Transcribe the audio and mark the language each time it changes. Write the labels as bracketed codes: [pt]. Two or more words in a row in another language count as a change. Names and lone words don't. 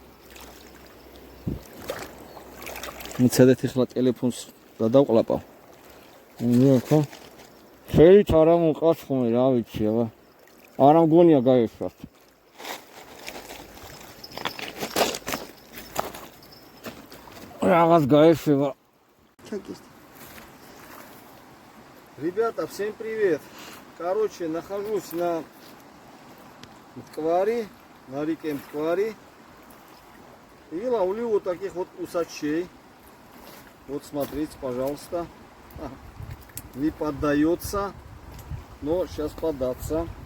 [ka] მიცადეთ ახლა ტელეფონს და დავყლაპავ. ნუ ხო. ხელით არ ამოყავს ხოლმე, რა ვიცი აბა. არა მგონია გაეშვათ. Რაღაც გაეშვება. [ru] Ребята, всем привет. Короче, нахожусь на Мтквари, на реке Мтквари. И ловлю вот таких вот усачей. Вот смотрите, пожалуйста. Не поддается, но сейчас податься.